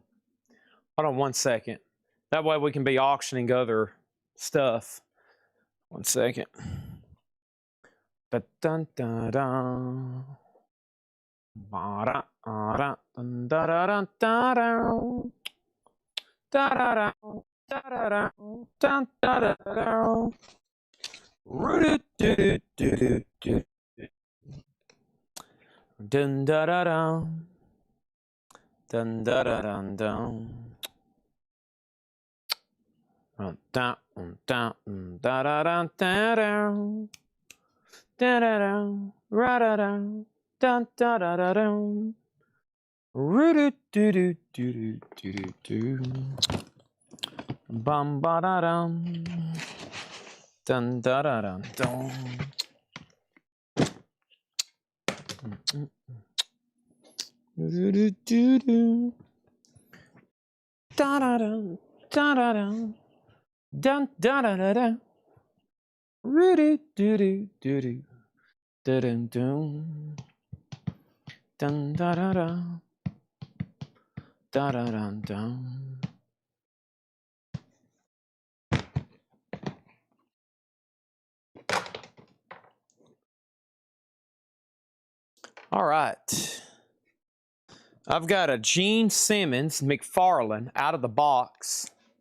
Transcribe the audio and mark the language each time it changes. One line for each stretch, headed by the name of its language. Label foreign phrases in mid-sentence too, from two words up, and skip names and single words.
English: Hold on 1 second. That way we can be auctioning other stuff. 1 second. Dun-dun-dun-dun. Ba-da-da-dun-da-da-dun-da-da. Da-da-da. Da-da-da. Dun-da-da-da. Roo-doo-doo-doo-doo-doo. Dun-da-da-dun. Dun-da-da-dun-dun. Dun-dun-dun-dun-da-da-dun-da-da. Da-da-dun. Ra-da-dun. Dun-da-da-da-dun. Roo-doo-doo-doo-doo-doo-doo. Bum-ba-da-dum. Dun-da-da-dun-dun. Do-do-do-do-do. Da-da-dum. Da-da-dum. Dun-da-da-da-da. Roo-doo-doo-doo-doo-doo. Da-dum-dum. Dun-da-da-da. Da-da-dum-dum. All right. I've got a Gene Simmons McFarlane out of the box.